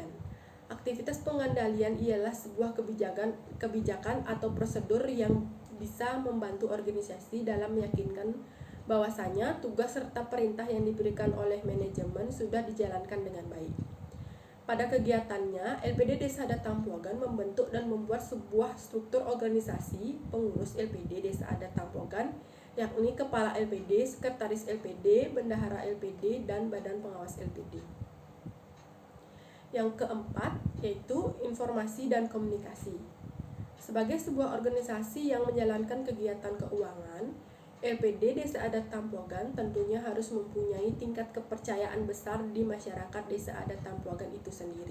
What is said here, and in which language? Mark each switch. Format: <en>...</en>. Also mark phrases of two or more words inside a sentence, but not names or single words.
<id>Aktivitas pengendalian ialah sebuah kebijakan atau prosedur yang bisa membantu organisasi dalam meyakinkan bahwasanya tugas serta perintah yang diberikan oleh manajemen sudah dijalankan dengan baik. Pada kegiatannya, LPD Desa Adat Tampuagan membentuk dan membuat sebuah struktur organisasi pengurus LPD Desa Adat Tampuagan, yakni Kepala LPD, Sekretaris LPD, Bendahara LPD, dan Badan Pengawas LPD. Yang keempat, yaitu informasi dan komunikasi. Sebagai sebuah organisasi yang menjalankan kegiatan keuangan, LPD Desa Adat Tampuagan tentunya harus mempunyai tingkat kepercayaan besar di masyarakat Desa Adat Tampuagan itu sendiri.</id>